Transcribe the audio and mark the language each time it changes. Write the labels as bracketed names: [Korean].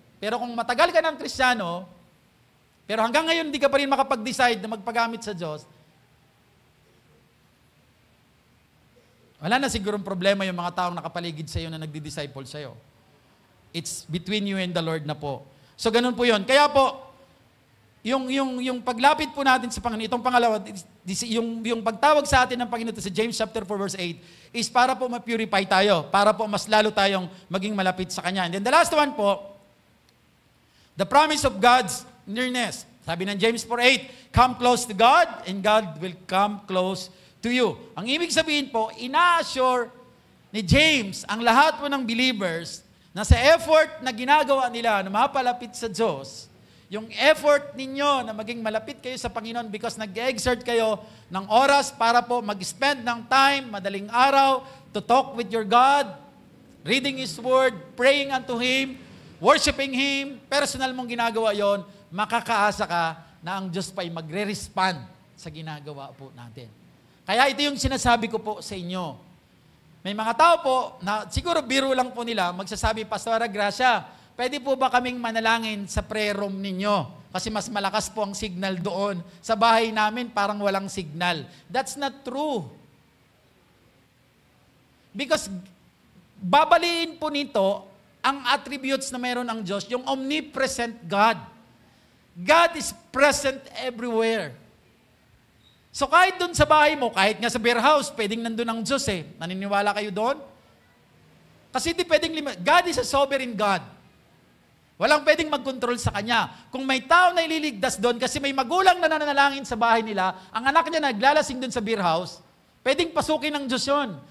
[Filipino] Pero kung matagal ka ng Kristiyano, pero hanggang ngayon hindi ka pa rin makapag-decide na magpagamit sa Diyos, wala na sigurong problema yung mga taong nakapaligid sa iyo na nagdi-disciple sa iyo. [English] It's between you and the Lord na po. [Filipino] So ganun po yun. Kaya po, yung paglapit po natin sa Panginoon, itong pangalawa, yung pagtawag sa atin ng Panginoon sa James chapter 4 verse 8 is para po ma-purify tayo, para po mas lalo tayong maging malapit sa Kanya. [English] And then the last one po, the promise of God's nearness. Sabi ng James 4:8, come close to God and God will come close to you. [Filipino] Ang ibig sabihin po, ina-assure ni James ang lahat po ng believers na sa effort na ginagawa nila na mapalapit sa Diyos, yung effort ninyo na maging malapit kayo sa Panginoon because nag-exert kayo ng oras para po mag-spend ng time, madaling araw, [English] to talk with your God, reading His Word, praying unto Him, worshiping Him, [Filipino] personal mong ginagawa yon, makakaasa ka na ang Diyos pa ay magre-respond sa ginagawa po natin. Kaya ito yung sinasabi ko po sa inyo. May mga tao po na siguro biro lang po nila, magsasabi, Pastora Gracia, pwede po ba kaming manalangin sa prayer room ninyo? Kasi mas malakas po ang signal doon. Sa bahay namin, parang walang signal. [English] That's not true. [Filipino] Because babaliin po nito ang attributes na mayroon ang Diyos, yung omnipresent God. [English] God is present everywhere. [Filipino] So kahit doon sa bahay mo, kahit nga sa beer house, pwedeng nandun ang Diyos eh. Naniniwala kayo doon? Kasi di pwedeng [English] God is a sovereign God. [Filipino] Walang pwedeng mag-control sa Kanya. Kung may tao na ililigtas doon, kasi may magulang na nananalangin sa bahay nila, ang anak niya naglalasing doon sa beer house, pwedeng pasukin ng Diyos yun.